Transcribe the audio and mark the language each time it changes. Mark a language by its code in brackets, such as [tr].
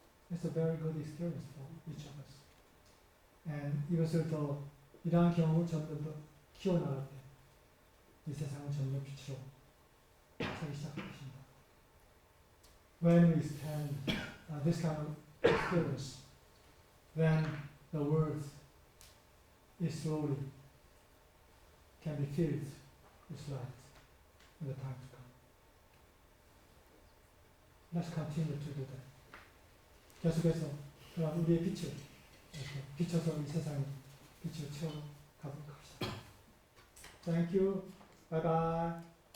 [en] It's a very good experience for each of us. [ko] And 이것을 더 이러한 경험을 점점 더 키워나갈 때 이 세상은 점점 빛으로 서기 시작할 것입니다. [en] When we expand this kind of experience then the world is slowly can be filled with light in the time to come. Let's continue to do that. [ko] 계속해서 그런 우리의 빛을 이렇게 비춰서 이 세상에 빛을 채워가도록 합시다. [en] Thank you. Bye bye.